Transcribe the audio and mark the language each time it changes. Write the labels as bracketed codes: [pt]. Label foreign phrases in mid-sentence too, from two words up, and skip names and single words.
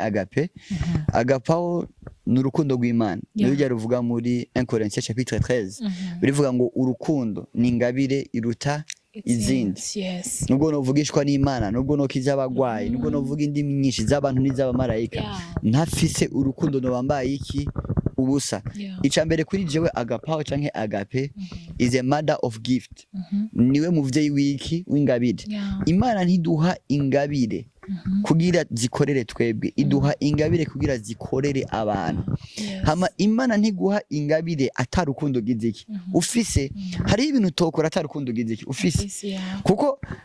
[rn] agape agapao n'urukundo rw'Imana niyo ruvuga muri 1 Corinthiens chapitre 13 birivuga ngo urukundo ni ingabire iruta izindi nubwo novugishwa n'Imana nubwo nokiza abagwayi nubwo novuga indimi nyinshi z'abantu n'iz'abamarayika ntafise urukundo no bambaye iki ubusa icambere kuri jewe agapao canke agape [en] is a mother of gift [rn] niwe muvyeyi wiki w'ingabire Imana ntiduha ingabire kugira zikorere twebwe iduha ingabire kugira zikorere abantu hama Imana ntiguha ingabire atarukundo giziki ufise hari ibintu tokora atarukundo giziki ufise kuko